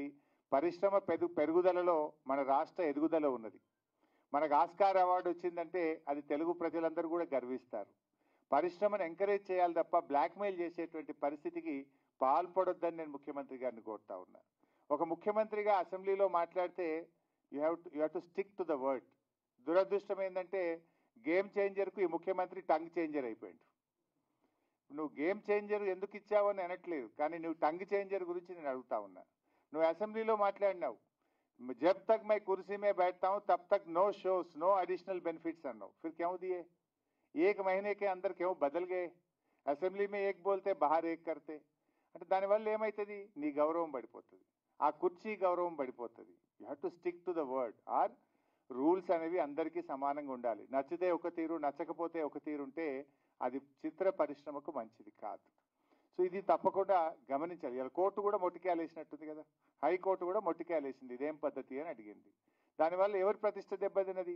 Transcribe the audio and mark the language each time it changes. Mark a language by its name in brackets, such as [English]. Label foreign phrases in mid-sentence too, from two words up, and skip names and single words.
[Telugu] పరిశ్రమ పెరుగుదలలో మన రాష్ట్ర ఎదుగుదల ఉన్నది. మనకు ఆస్కార్ అవార్డు వచ్చిందంటే అది తెలుగు ప్రజలందరూ కూడా గర్విస్తారు. పరిశ్రమను ఎంకరేజ్ చేయాలి తప్ప బ్లాక్మెయిల్ చేసేటువంటి పరిస్థితికి పాల్పడొద్దని నేను ముఖ్యమంత్రి గారిని కోరుతా ఉన్నా. ఒక ముఖ్యమంత్రిగా అసెంబ్లీలో మాట్లాడితే [English] you have to stick to the word. [Telugu] దురదృష్టం ఏంటంటే గేమ్ చేంజర్కు ఈ ముఖ్యమంత్రి [English] టంగ్ చేంజర్ [Telugu] అయిపోయాడు. నువ్వు గేమ్ చేంజర్ ఎందుకు ఇచ్చావు అని అనట్లేదు, కానీ నువ్వు [English] టంగ్ చేంజర్ [Telugu] గురించి నేను అడుగుతా ఉన్నా. నువ్వు అసెంబ్లీలో మాట్లాడినావు, [Hindi] जब तक मैं कुर्सी में बैठता हूं तब तक [English] no shows no additional benefits [Hindi] అన్నావు. फिर क्यों दिए? एक महीने के अंदर क्यों बदल गए? असेंबली में एक बोलते बाहर एक करते. [Telugu] అంటే దానివల్ల ఏమవుతుంది? నీ గౌరవం పడిపోతుంది, ఆ కుర్చీ గౌరవం పడిపోతుంది. [English] you have to stick to the word. or [Telugu] రూల్స్ అనేవి అందరికీ సమానంగా ఉండాలి. నచ్చితే ఒక తీరు, నచ్చకపోతే ఒక తీరు ఉంటే అది చిత్ర పరిశ్రమకు మంచిది కాదు. సో ఇది తప్పకుండా గమనించాలి. ఇలా కోర్టు కూడా మొట్టికాయలేసినట్టుంది కదా, హైకోర్టు కూడా మొట్టికాయలేసింది, ఇదేం పద్ధతి అని అడిగింది. దానివల్ల ఎవరి ప్రతిష్ట దెబ్బతిన్నది?